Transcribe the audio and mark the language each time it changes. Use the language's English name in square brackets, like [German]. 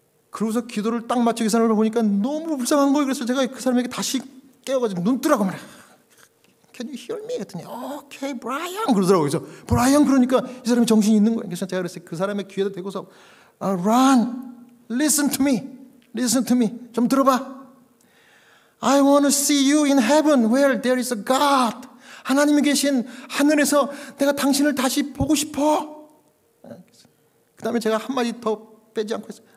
[Korean] 그러고서 기도를 딱 마치고 이 사람을 보니까 너무 불쌍한 거예요. 그래서 제가 그 사람에게 다시 깨워가지고 눈 뜨라고 말해요. [English] Can you hear me? [Korean] 그랬더니 오케이 브라이언 그러더라고요. 그래서 브라이언 그러니까 이 사람이 정신이 있는 거예요. 그래서 제가 그랬어요. 그 사람의 귀에다 대고서 [English] Ron, listen to me. [Korean] 좀 들어봐. [English] I want to see you in heaven where there is a God. [Korean] 하나님이 계신 하늘에서 내가 당신을 다시 보고 싶어. 그 다음에 제가 한마디 더 빼지 않고 했어요.